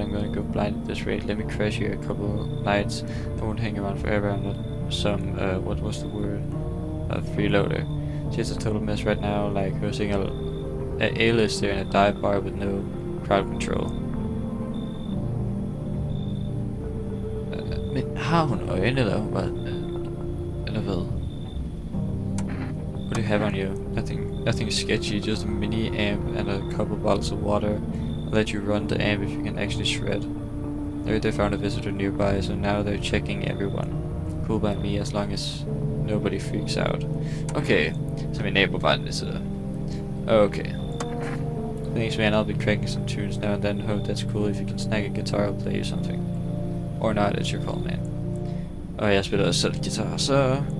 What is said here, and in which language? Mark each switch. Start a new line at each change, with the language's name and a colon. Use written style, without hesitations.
English: I'm gonna go blind at this rate. Let me crash here a couple of nights. I won't hang around forever. I'm not some, what was the word? A freeloader. She's a total mess right now, like hosting a A-lister in a dive bar with no crowd control.
Danish: Men har hun øjne, eller hun bare... eller hvad?
English: What do you have on you? Nothing sketchy, just a mini amp and a couple bottles of water. I'll let you run the amp if you can actually shred. They found a visitor nearby, so now they're checking everyone. Cool by me as long as nobody freaks out.
Danish: Okay, så min nabo var en visitor. Okay.
English: Thanks man, I'll be cracking some tunes now and then. Hope that's cool. If you can snag a guitar, I'll play you something. Or not, it's your call, man.
Danish: Og jeg spiller også selv guitar, så...